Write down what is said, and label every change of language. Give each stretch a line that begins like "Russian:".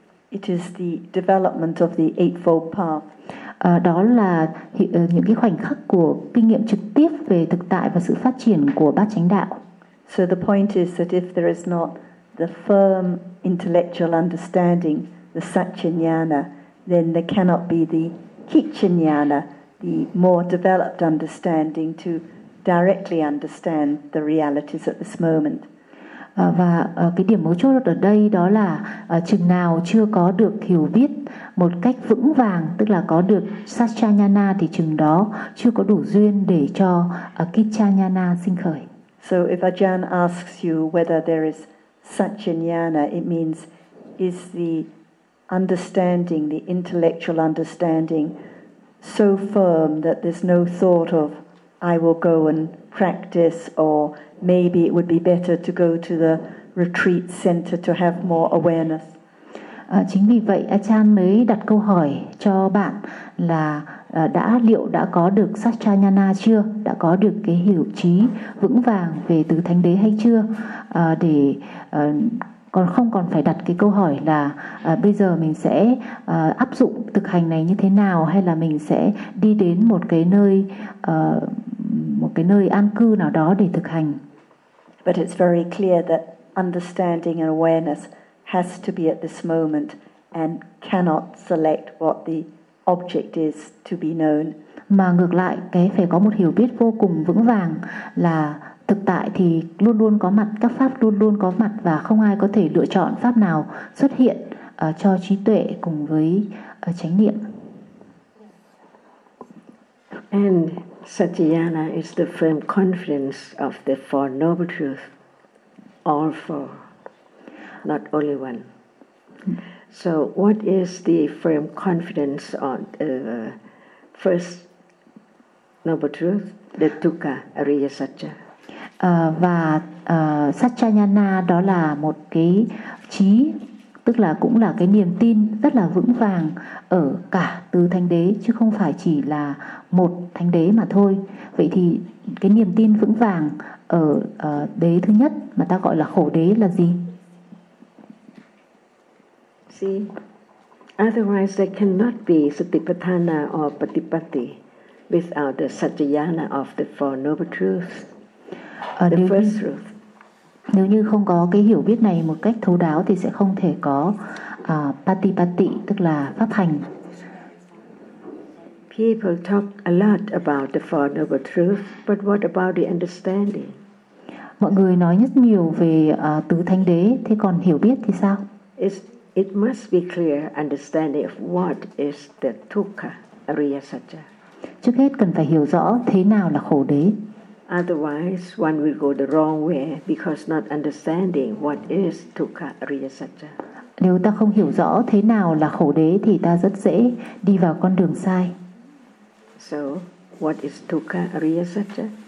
English: It is the development of the eightfold path.
Vietnamese: Đó là những cái khoảnh khắc của kinh nghiệm trực tiếp về thực tại và sự phát triển của bát chánh đạo.
English: So the point is that if there is not the firm intellectual understanding, the Satchayana, then there cannot be the Kichayana, the more developed understanding to directly understand the realities at this moment.
Vietnamese: Và cái điểm mấu chốt ở đây đó là chừng nào chưa có được hiểu biết một cách vững vàng, tức là có được Satchayana, thì chừng đó chưa có đủ duyên để cho Kichayana sinh khởi.
English: So if Ajahn asks you whether there is Satchayana, it means is the understanding, the intellectual understanding, so firm that there's no thought of I will go and practice, or maybe it would be better to go to the retreat center to have more awareness.
Vietnamese: Chính vì vậy Ajahn mới đặt câu hỏi cho bạn là đã có được Satchayana chưa, đã có được cái hiểu trí vững vàng về tứ thánh đế hay chưa, để còn không còn phải đặt cái câu hỏi là bây giờ mình sẽ áp dụng thực hành này như thế nào, hay là mình sẽ đi đến một cái nơi an cư nào đó để thực hành.
English: But it's very clear that understanding and awareness has to be at this moment and cannot select what the object is to be known.
Vietnamese: Mà ngược lại, cái phải có một hiểu biết vô cùng vững vàng là thực tại thì luôn luôn có mặt, các pháp luôn luôn có mặt, và không ai có thể lựa chọn pháp nào xuất hiện cho trí tuệ cùng với chánh niệm.
English: And Satchayana is the firm confidence of the four noble truths, all four, not only one. So what is the firm confidence on the first noble truth, the dukkha ariya satya?
Vietnamese: Satchayana đó là một cái trí, tức là cũng là cái niềm tin rất là vững vàng ở cả tứ thánh đế, chứ không phải chỉ là một thánh đế mà thôi. Vậy thì cái niềm tin vững vàng ở đế thứ nhất mà ta gọi là khổ đế là gì?
English: See, otherwise there cannot be Satipatthana or Patipatti without the Satchayana of the four noble truths. The first truth.
Vietnamese: Nếu như không có cái hiểu biết này một cách thấu đáo thì sẽ không thể có Patipatti, tức là pháp hành.
English: People talk a lot about the four noble truths, but what about the understanding?
Vietnamese: Mọi người nói rất nhiều về tứ thánh đế, thế còn hiểu biết thì sao?
English: It must be clear understanding of what is the dukkha ariya satya.
Vietnamese: Trước hết cần phải hiểu rõ thế nào là khổ đế.
English: Otherwise, one will go the wrong way because not understanding what is dukkha ariya satya.
Vietnamese: Nếu ta không hiểu rõ thế nào là khổ đế thì ta rất dễ đi vào con đường sai.
English: So, what is dukkha ariya satya?